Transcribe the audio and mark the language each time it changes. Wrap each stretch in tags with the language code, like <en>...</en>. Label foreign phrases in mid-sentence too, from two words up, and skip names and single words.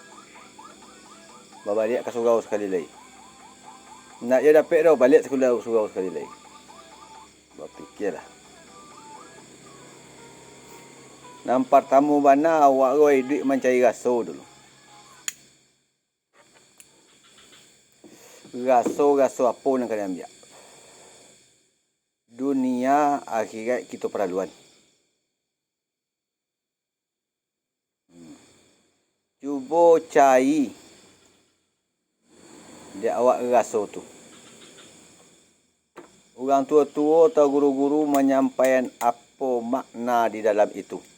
<ms>Balik ke surau sekali lagi. Nak dia dapet doh balik surau sekali lagi. Berfikirlah. Nampak tamu mana awak roi dik mencari raso dulu. Raso apa yang kalian ambil? Dunia akhirat kita perluan. Cuba cari dia awak raso tu. Orang tua-tua atau guru-guru menyampaikan apa makna di dalam itu.</ms>